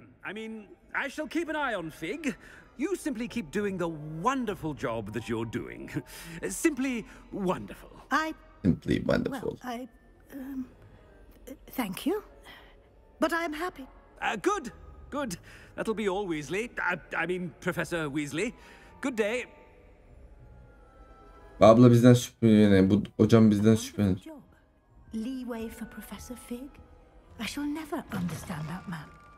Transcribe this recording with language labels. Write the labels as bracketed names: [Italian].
[English] I mean, I shall keep an eye on Fig. You simply keep doing the wonderful job that you're doing. Simply wonderful. Simply wonderful. Well, thank you. But I am happy. Good. Good. That'll be all, Weasley. I mean, Professor Weasley. Good day. [Turkish] Abla bizden şüpheleniyor. Bu hocam bizden şüpheleniyor. [English] Leeway for Professor Fig? I shall never understand that man.